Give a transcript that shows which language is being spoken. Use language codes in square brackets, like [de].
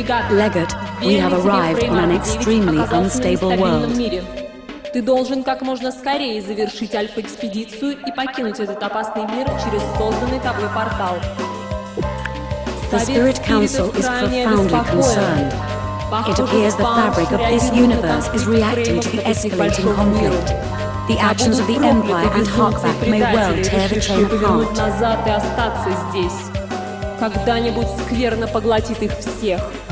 [en] Legate, we have arrived on an extremely unstable world. [ru] Ты должен как можно скорее завершить альфа-экспедицию и покинуть этот опасный мир через созданный тобой портал. [en] The Spirit Council is profoundly concerned. It appears the fabric of this universe is reacting to the escalating conflict. The actions of the Empire and Harkback may well tear the chain apart. [ru] Назад и остаться здесь. Когда-нибудь скверно поглотит их всех.